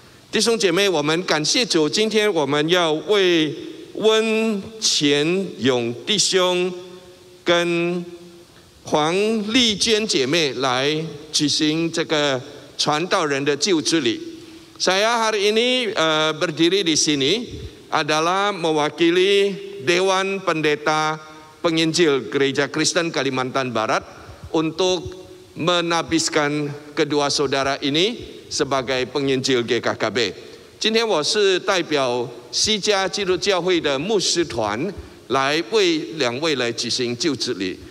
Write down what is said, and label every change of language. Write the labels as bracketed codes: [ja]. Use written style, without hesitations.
[zh] 弟兄姐妹，我们感谢主，今天我们要为温前勇弟兄跟黄丽娟姐妹来举行这个传道人的就职礼。 [id] Saya hari ini berdiri di sini adalah mewakili Dewan Pendeta Penginjil Gereja Kristen Kalimantan Barat untuk menabiskan kedua saudara ini sebagai penginjil GKKB. [zh] 今天我是代表西家基督教会的牧师团来为两位来举行就职礼。